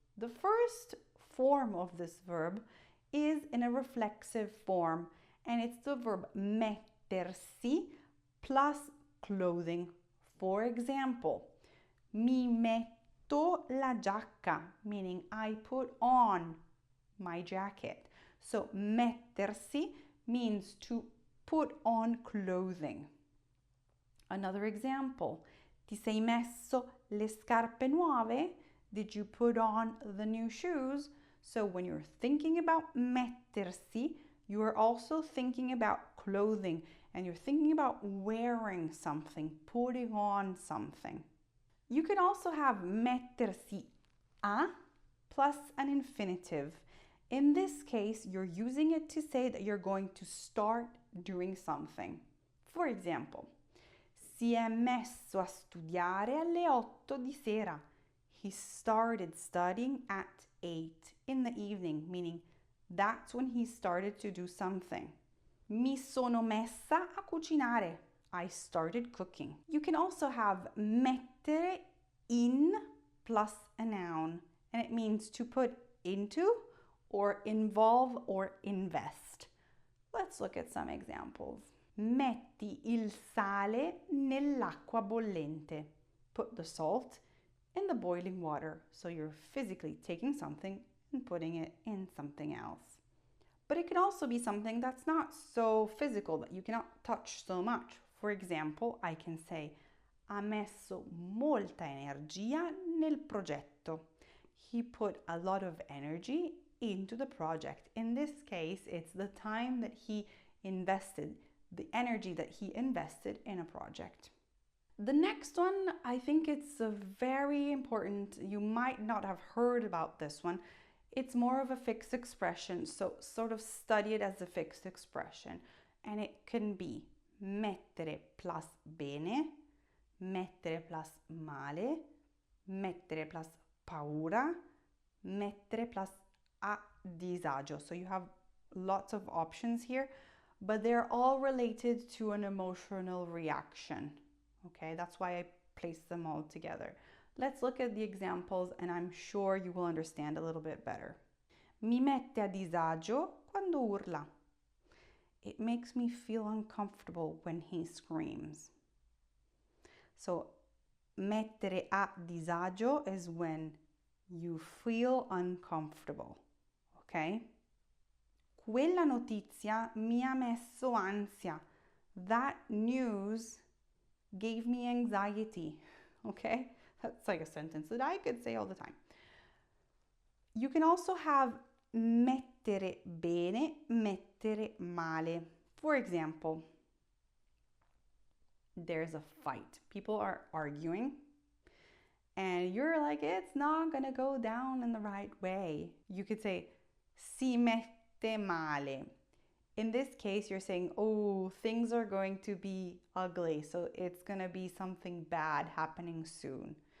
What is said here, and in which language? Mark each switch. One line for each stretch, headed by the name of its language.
English: The first form of this verb is in a reflexive form, and it's the verb mettersi plus clothing. For example,
Italian: mi metto la giacca,
English: meaning I put on my jacket. So mettersi means to put on clothing. Another example,
Italian: ti sei messo le scarpe nuove?
English: Did you put on the new shoes? So when you're thinking about mettersi, you are also thinking about clothing and you're thinking about wearing something, putting on something. You can also have mettersi a plus an infinitive. In this case, you're using it to say that you're going to start doing something. For example,
Italian: si è messo a studiare alle 8 di sera.
English: He started studying at 8 in the evening, meaning that's when he started to do something.
Italian: Mi sono messa a cucinare.
English: I started cooking. You can also have mettere in plus a noun, and it means to put into or involve or invest. Let's look at some examples.
Italian: Metti il sale nell'acqua bollente.
English: Put the salt in the boiling water. So you're physically taking something and putting it in something else. But it can also be something that's not so physical, that you cannot touch so much. For example, I can say,
Italian: ha messo molta energia nel progetto.
English: He put a lot of energy into the project. In this case, it's the time that he invested, the energy that he invested in a project. The next one, I think it's very important. You might not have heard about this one. It's more of a fixed expression, so sort of study it as a fixed expression. And it can be mettere plus bene, mettere plus male, mettere plus paura, mettere plus a disagio. So you have lots of options here, but they're all related to an emotional reaction. Okay, that's why I placed them all together. Let's look at the examples and I'm sure you will understand a little bit better.
Italian: Mi mette a disagio quando urla.
English: It makes me feel uncomfortable when he screams. So, mettere a disagio is when you feel uncomfortable. Okay?
Italian: Quella notizia mi ha messo ansia.
English: That news gave me anxiety. Okay? That's like a sentence that I could say all the time. You can also have
Italian: mettere bene, mettere male.
English: For example, there's a fight. People are arguing and you're like, it's not gonna go down in the right way. You could say
Italian: si mette male.
English: In this case, you're saying, oh, things are going to be ugly, so it's gonna be something bad happening soon.